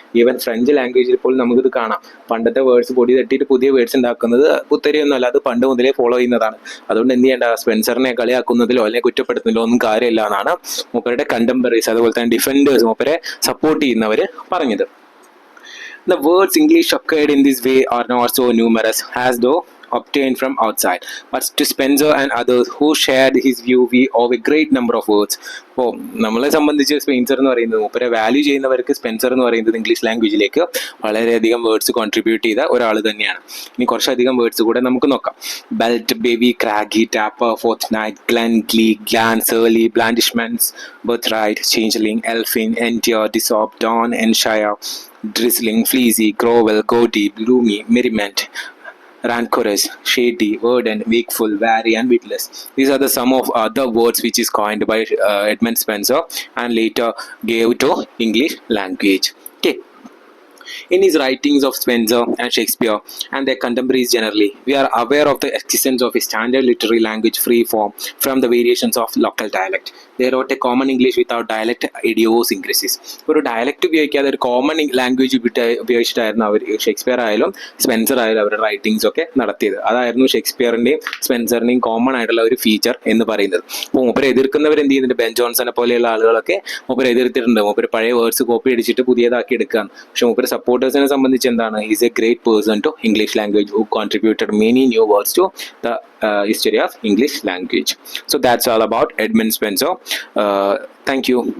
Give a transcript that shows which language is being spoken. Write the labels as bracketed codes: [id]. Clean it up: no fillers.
[ml] Even French ലാംഗ്വേജിൽ പോലും നമുക്കിത് കാണാം. പണ്ടത്തെ വേർഡ്സ് പൊടി തട്ടിയിട്ട് പുതിയ വേർഡ്സ് ഉണ്ടാക്കുന്നത് പുത്തരിയൊന്നുമല്ല, അത് പണ്ട് മുതലേ ഫോളോ ചെയ്യുന്നതാണ്. അതുകൊണ്ട് എന്ത് ചെയ്യേണ്ട, സ്പെൻസറിനെ കളിയാക്കുന്നതിലോ അല്ലെങ്കിൽ കുറ്റപ്പെടുത്തുന്നതിലോ ഒന്നും കാര്യമില്ല എന്നാണ് മൂപ്പരുടെ കണ്ടംപററീസ് അതുപോലെ തന്നെ ഡിഫൻഡേഴ്സ് മൂപ്പരെ സപ്പോർട്ട് ചെയ്യുന്നവർ പറഞ്ഞത്. [en] The words English occurred in this way are not so numerous as though obtained from outside, but to Spencer and others who shared his view, we owe a great number of words. [ml] അപ്പോൾ നമ്മളെ സംബന്ധിച്ച് Spencer എന്ന് പറയുന്നത്, മൂപ്പരെ value ചെയ്യുന്നവർക്ക് Spencer എന്ന് പറയുന്നത് English ലാംഗ്വേജിലേക്ക് വളരെയധികം വേർഡ്സ് കോൺട്രിബ്യൂട്ട് ചെയ്ത ഒരാൾ തന്നെയാണ്. ഇനി കുറച്ചധികം വേർഡ്സ് കൂടെ നമുക്ക് നോക്കാം. [en] Belt, baby, craggy, taper, fortnight, glen, glee, glam, surly, blandishments, birthright, changeling, elfin, entire, ഡിസോപ്പ്, don, ensure, drizzling, fleecy, grovel, goatee, gloomy, merriment, rancorous, shady, verdant, wakeful, wary, and witless. These are the some of other words which is coined by Edmund Spenser and later gave to English language. Okay. In his writings of Spenser and Shakespeare and their contemporaries generally, we are aware of the existence of a standard literary language free form from the variations of local dialect. They wrote a common English without dialect idiosyncrasies. [ml] ഒരു dialect ഉപയോഗിക്കാതെ ഒരു common language ഉപയോഗിച്ചിട്ടായിരുന്നു അവർ Shakespeare ആയാലും Spencer ആയാലും അവരുടെ writings ഒക്കെ നടത്തിയത്. അതായിരുന്നു ഷേക്സ്പിയറിന്റെയും സ്പെൻസറിന്റെയും common ആയിട്ടുള്ള ഒരു ഫീച്ചർ എന്ന് പറയുന്നത്. അപ്പോൾ മൂപ്പരെ എതിർക്കുന്നവർ എന്ത് ചെയ്യുന്നുണ്ട്, ബെൻ ജോൺസനെ പോലെയുള്ള ആളുകളൊക്കെ മൂപ്പരെ എതിർത്തിട്ടുണ്ട്. മൂപ്പര് പഴയ വേർഡ്സ് കോപ്പി അടിച്ചിട്ട് പുതിയതാക്കി എടുക്കുകയാണ്. പക്ഷെ മൂപ്പര് സപ്പോർട്ടേഴ്സിനെ സംബന്ധിച്ച് എന്താണ്, [en] Is a great person to English language who contributed many new words to the history of English language. So that's all about Edmund Spenser. Thank you.